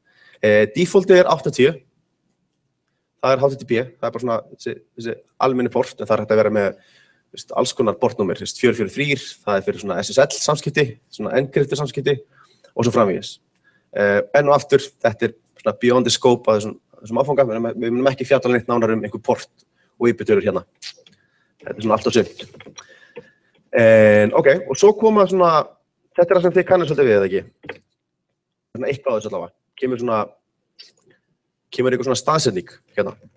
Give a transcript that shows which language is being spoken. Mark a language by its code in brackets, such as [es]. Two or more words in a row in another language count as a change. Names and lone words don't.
[is] Defaultið er 80. Það er HTTP, það er bara svona þessi almenni port, en það er hægt að vera með alls konar portnúmer, 443, það er fyrir svona SSL samskipti, svona encrypted samskipti og svo framvegis. Enn og aftur, þetta er svona [en] beyond the scope [is] af þessum áfanga, við munum ekki fjalla neitt nánar einhver port og IP-tölur hérna. Þetta er svona allt og sumt. Ok, og svo koma svona, þetta er það sem þið kannast svolítið við, eða ekki? Svona eitthvað á þessu allavega, kemur eitthvað svona staðsetning hérna.